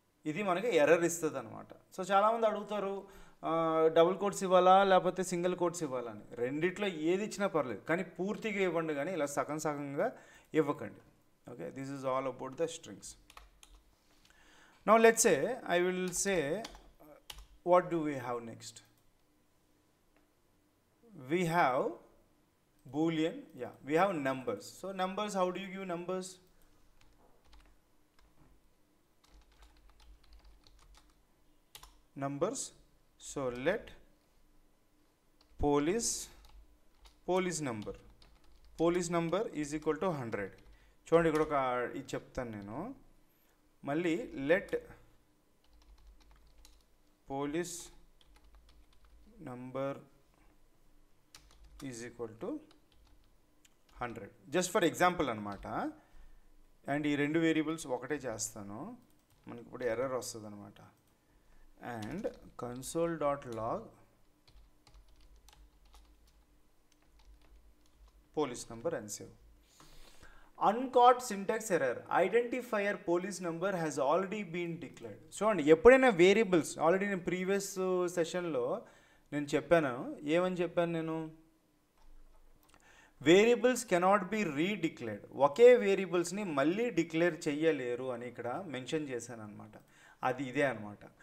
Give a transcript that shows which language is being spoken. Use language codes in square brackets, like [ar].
[te] ఇది మనకి ఎర్రర్ ఇస్తుంది అనమాట. సో చాలామంది అడుగుతారు డబుల్ కోట్స్ ఇవ్వాలా లేకపోతే సింగిల్ కోట్స్ ఇవ్వాలా అని. రెండిట్లో ఏది ఇచ్చినా పర్లేదు, కానీ పూర్తిగా ఇవ్వండి, కానీ ఇలా సగం సగంగా ఇవ్వకండి. [en] Okay, this is all about the strings. Now let's say I will say what do we have next? We have boolean, yeah, we have numbers. So numbers, how do you give numbers? Numbers, so let police number is equal to 100. [te] చూడండి ఇక్కడ ఒక ఇది చెప్తాను నేను మళ్ళీ. [en] let police number is equal to 100, [te] just for example అనమాట. And ఈ రెండు వేరియబుల్స్ ఒకటే చేస్తాను, మనకి ఇప్పుడు ఎర్రర్ వస్తుంది అనమాట. [en] And console.log police number and save. Uncaught syntax error, identifier police number has already been declared. [te] చూడండి, ఎప్పుడైనా వేరియబుల్స్ ఆల్రెడీ నేను ప్రీవియస్ సెషన్లో నేను చెప్పాను, ఏమని చెప్పాను నేను, [en] variables cannot be redeclared, [te] ఒకే వేరియబుల్స్ని మళ్ళీ డిక్లేర్ చెయ్యలేరు అని ఇక్కడ మెన్షన్ చేశాను అనమాట. అది ఇదే అనమాట.